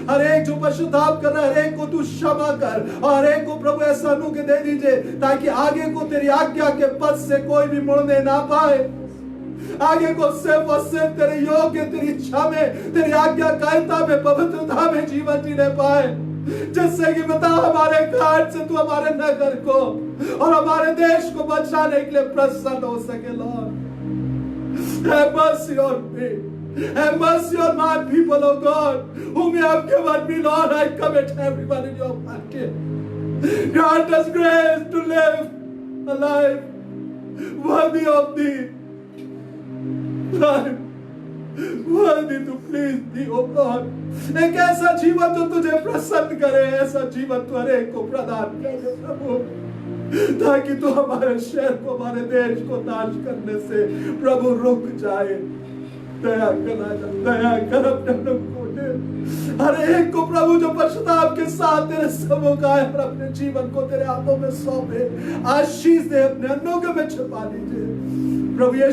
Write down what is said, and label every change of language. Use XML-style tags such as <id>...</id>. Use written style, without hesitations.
<hi>हर एक जो पश्चाताप कर रहा है, हर एक को तू क्षमा कर, और हर एक को प्रभु ऐसा अनुग्रह दे दीजिए ताकि आगे को तेरी आज्ञा के पथ से कोई भी मुड़ने ना पाए, आगे को सिर्फ और सिर्फ तेरे योग्य, तेरी इच्छा में, तेरी आज्ञाकारिता में, पवित्रता में जीवन जीने पाए, जिससे कि बता हमारे कारण से तू हमारे नगर को और हमारे देश को बचाने के लिए प्रसन्न हो सके।</hi> <en>Lord have mercy on me, have mercy on my people, oh God, whom you have given me. Lord, I commit everyone in your hand. Grant us grace to live a life worthy of thee, worthy to please thee, oh God.</en> <hi>एक ऐसा जीवन जो तुझे प्रसन्न करे, ऐसा जीवन तू हर एक को प्रदान करे प्रभु, ताकि तू हमारे शहर को, हमारे देश को नाश करने से प्रभु रुक जाए। दया कर अपने को दे हर एक को प्रभु जो पश्चाताप के साथ तेरे सम्मुख आए और अपने जीवन को तेरे हाथों में सौंपे, आशीष दे, अपने अनुग्रह में छिपा लीजिए प्रभु।</hi>